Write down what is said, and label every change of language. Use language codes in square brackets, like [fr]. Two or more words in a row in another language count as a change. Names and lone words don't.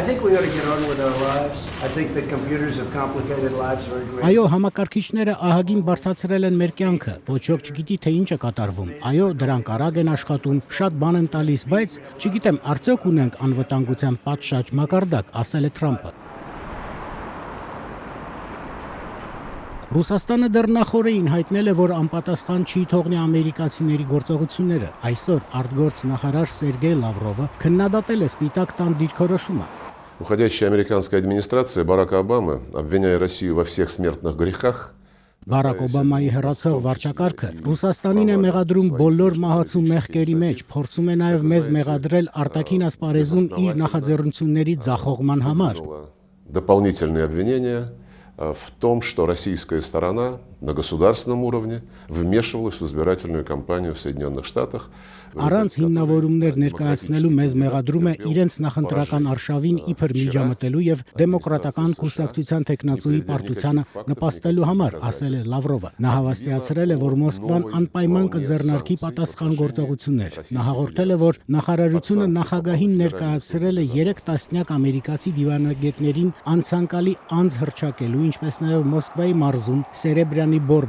[hy] Այո, համակարգիչները ահագին բարդացրել են մեր կյանքը, ոչ ոք չգիտի, թե ինչ է կատարվում։ Այո, դրանք արագ են աշխատում, շատ բան են տալիս, բայց չգիտեմ, արդյոք ունենք անվտանգության պատշաճ մակարդակ, ասել է Թրամփը։ Ռուսաստանը դեռ նախորդին հայտնել է, որ անպատասխան չի թողնի ամերիկացիների գործողությունները։ Այսօր արտգործ նախարար Սերգեյ Լավրովը քննադատել է Սպիտակ տան դիրքորոշումը։ [ru] Уходящая американская администрация Барака Обамы, обвиняя Россию во всех смертных грехах, [hy] Բարակ Օբամայի հեռացող վարչակարգը Ռուսաստանին է մեղադրում բոլոր մահացու մեղքերի մեջ, փորձում է նաև մեզ մեղադրել արտաքին ասպարեզում իր նախաձեռնությունների ձախողման համար։ [ru] Дополнительные обвинения в том, что российская сторона на государственном уровне вмешивалась в избирательную кампанию в Соединенных Штатах. [hy] Առանց հիմնավորումներ ներկայացնելու մեզ մեղադրում է իրենց նախընտրական արշավին իբր միջամտելու եւ դեմոկրատական կուսակցության տեխնացուի պարտությանը նպաստելու համար, ասել է Լավրովը։ Նա հավաստիացրել է, որ Մոսկվան անպայման կձեռնարկի պատասխան գործողություններ։ Նա հաղորդել է, որ նախարարությունը նախագահին ներկայացրել է 3 տասնյակ ամերիկացի դիվանագետներին անցանկալի անձ հռչակելու, ինչպես նաեւ Մոսկվայի մարզում Սերեբրյանի բոր